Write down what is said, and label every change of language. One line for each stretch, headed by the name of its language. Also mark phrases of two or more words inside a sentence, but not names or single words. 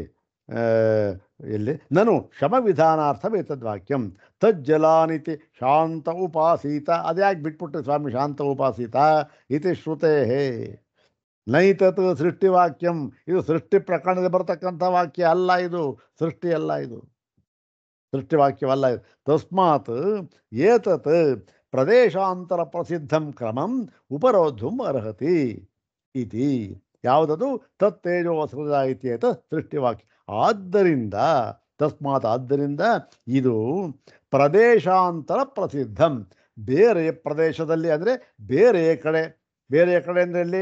Kannada: ಇಲ್ಲಿ ನಾನು
Sanskrit: ಶಮವಿಧಾನಾರ್ಥಮೇತದ್ವಾಕ್ಯಂ ತಜ್ಜಲಾನಿತಿ ಶಾಂತ ಉಪಾಸೀತ.
Kannada: ಅದ್ಯಾಕೆ ಬಿಟ್ಬಿಟ್ರೆ ಸ್ವಾಮಿ
Sanskrit: ಶಾಂತ ಉಪಾಸೀತ? ಇತಿ ಶ್ರುತೇ ನೈತತ್ ಸೃಷ್ಟಿವಾಕ್ಯಂ.
Kannada: ಇದು ಸೃಷ್ಟಿ ಪ್ರಕರಣದಲ್ಲಿ ಬರತಕ್ಕಂಥ ವಾಕ್ಯ ಅಲ್ಲ, ಇದು ಸೃಷ್ಟಿ ಅಲ್ಲ, ಇದು ಸೃಷ್ಟಿವಾಕ್ಯವಲ್ಲ ಇದು.
Sanskrit: ತಸ್ಮಾತ್ ಏತತ್ ಪ್ರದೇಶಾಂತರ ಪ್ರಸಿದ್ಧಂ ಕ್ರಮಂ ಉಪರೋಧಂ ಅರ್ಹತಿ ಇತಿ. ಯಾವುದದು? ತತ್ತೇಜೋ ವಸೃಜ ಇತ್ಯೇತ ಸೃಷ್ಟಿವಾಕ್ಯ.
Kannada: ಆದ್ದರಿಂದ ತಸ್ಮಾತ್, ಆದ್ದರಿಂದ ಇದು
Sanskrit: ಪ್ರದೇಶಾಂತರ ಪ್ರಸಿದ್ಧಂ.
Kannada: ಬೇರೆ ಪ್ರದೇಶದಲ್ಲಿ ಅಂದರೆ ಬೇರೆ ಕಡೆ ಅಂದರೆ ಎಲ್ಲಿ?